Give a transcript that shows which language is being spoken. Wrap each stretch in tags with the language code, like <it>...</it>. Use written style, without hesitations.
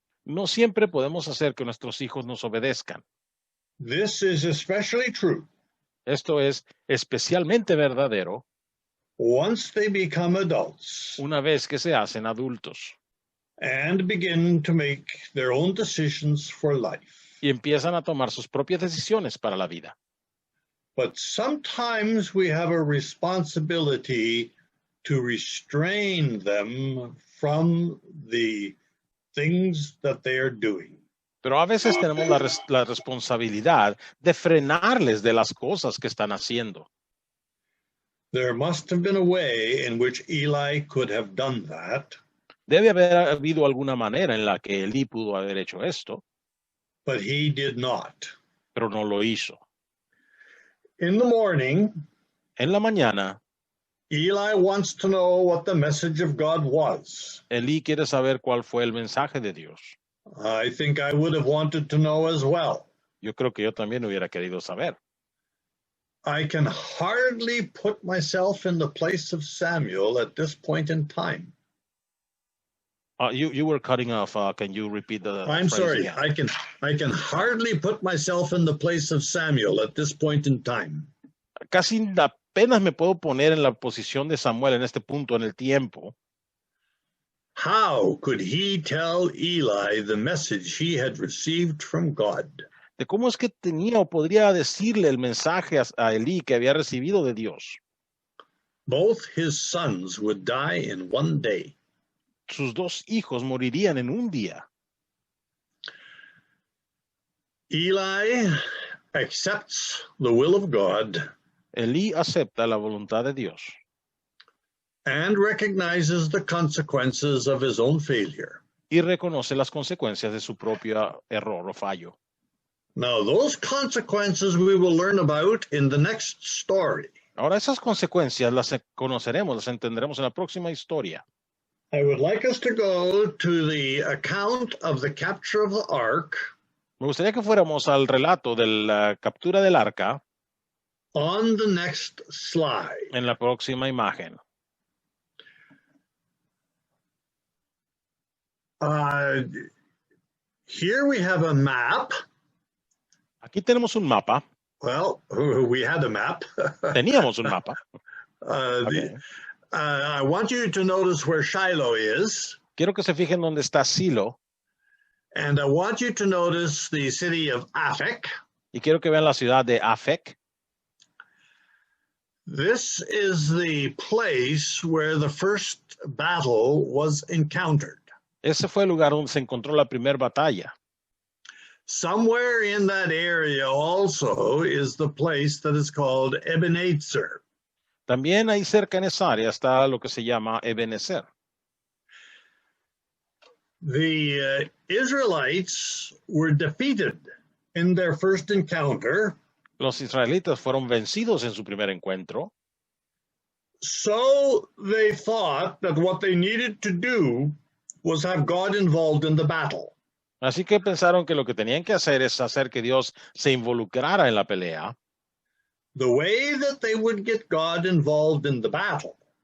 <es>No siempre podemos hacer que nuestros hijos nos obedezcan.</es> <en>This is especially true</en> <es>Esto es especialmente verdadero</es> <en>once they become adults</en> <es>una vez que se hacen adultos</es> <en>and begin to make their own decisions for life.</en> <es>y empiezan a tomar sus propias decisiones para la vida.</es> <en>But sometimes we have a responsibility to restrain them from the things that they are doing.</en> <es>Pero a veces tenemos la responsabilidad de frenarles de las cosas que están haciendo.</es> <en>There must have been a way in which Eli could have done that,</en> <es>Debe haber habido alguna manera en la que Elí pudo haber hecho esto,</es> <en>but he did not.</en> <es>pero no lo hizo.</es> <en>In the morning,</en> <es>En la mañana,</es> <en>Eli wants to know what the message of God was.</en> <es>Elí quiere saber cuál fue el mensaje de Dios.</es> <en>I think I would have wanted to know as well.</en> <es>Yo creo que yo también hubiera querido saber.</es> <en>I can hardly put myself in the place of Samuel at this point in time. You were cutting off. Can you repeat the I'm phrase sorry. again? I can hardly put myself in the place of Samuel at this point in time.</en> <es>Casi apenas me puedo poner en la posición de Samuel en este punto en el tiempo.</es> <en>How could he tell Eli the message he had received from God?</en> <es>De cómo es que tenía o podría decirle el mensaje a Elí que había recibido de Dios.</es> <en>Both his sons would die in one day.</en> <es>Sus dos hijos morirían en un día.</es> <en>Eli accepts the will of God</en> <es>Elí acepta la voluntad de Dios</es> <en>and recognizes the consequences of his own failure.</en> <es>y reconoce las consecuencias de su propio error o fallo.</es> <en>Now, those consequences we will learn about in the next story.</en> <es>Ahora esas consecuencias las conoceremos, las entenderemos en la próxima historia.</es> <en>I would like us to go to the account of the capture of the ark</en> <es>Me gustaría que fuéramos al relato de la captura del arca</es> <en>on the next slide.</en> <es>en la próxima imagen.</es> <en>Here we have a map.</en> <es>Aquí tenemos un mapa.</es> <en>Well, we had a map.</en> <es>Teníamos un mapa. Okay.</es> <en>I want you to notice where Shiloh is.</en> <es>Quiero que se fijen dónde está Silo.</es> <en>And I want you to notice the city of Aphek.</en> <es>Y quiero que vean la ciudad de Afek.</es> <en>This is the place where the first battle was encountered.</en> <es>Ese fue el lugar donde se encontró la primera batalla.</es> <en>Somewhere in that area also is the place that is called Ebenezer.</en> <es>También ahí cerca en esa área está lo que se llama Ebenezer.</es> <en>The Israelites were defeated in their first encounter.</en> <es>Los israelitas fueron vencidos en su primer encuentro.</es> <en>So they thought that what they needed to do was have God involved in the battle.</en> <es>Así que pensaron que lo que tenían que hacer es hacer que Dios se involucrara en la pelea.</es> <en>The way that they would get God involved in the battle</en>